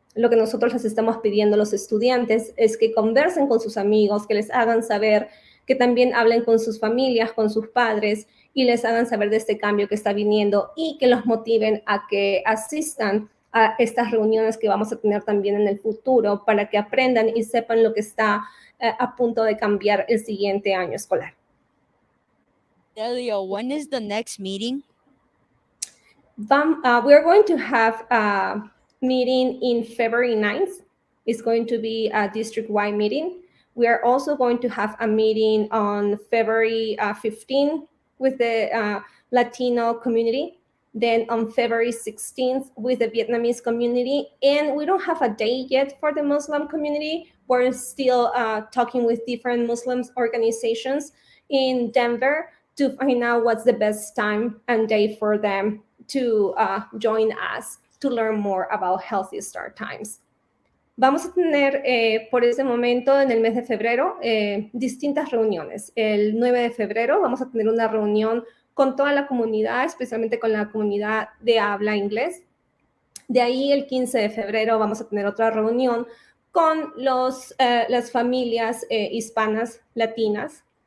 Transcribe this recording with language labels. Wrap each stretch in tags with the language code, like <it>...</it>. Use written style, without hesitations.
<es>Lo que nosotros les estamos pidiendo a los estudiantes es que conversen con sus amigos, que les hagan saber, que también hablen con sus familias, con sus padres y les hagan saber de este cambio que está viniendo y que los motiven a que asistan a estas reuniones que vamos a tener también en el futuro para que aprendan y sepan lo que está a punto de cambiar el siguiente año escolar.</es> <en>Delia, when is the next meeting? We're going to have a meeting in February 9th. It's going to be a district-wide meeting. We are also going to have a meeting on February 15th with the Latino community. Then on February 16th with the Vietnamese community. And we don't have a date yet for the Muslim community. We're still talking with different Muslim organizations in Denver to find out what's the best time and day for them to join us to learn more about Healthy Start Times.</en> <es>Vamos a tener por ese momento en el mes de febrero distintas reuniones. El 9 de febrero vamos a tener una reunión con toda la comunidad, especialmente con la comunidad de habla inglés. De ahí el 15 de febrero vamos a tener otra reunión con las familias hispanas latinas.</es>